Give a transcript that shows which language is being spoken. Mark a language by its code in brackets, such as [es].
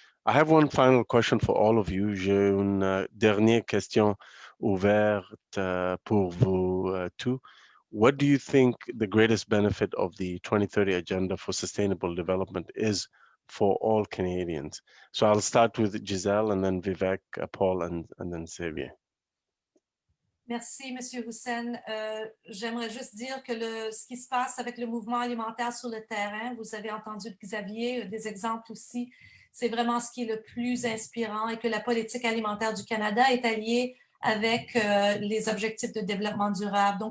[en] I have one final question for all of you. [fr] J'ai une dernière question ouverte pour vous two. [en] What do you think the greatest benefit of the 2030 Agenda for Sustainable Development is for all Canadians? So I'll start with Gisèle, and then Vivek, Paul, and then Xavier. [fr] Merci, Monsieur Hussen. J'aimerais juste dire que ce qui se passe avec le mouvement alimentaire sur le terrain, vous avez entendu Xavier, des exemples aussi, c'est vraiment ce qui est le plus inspirant, et que la politique alimentaire du Canada est alliée avec les objectifs de développement durable.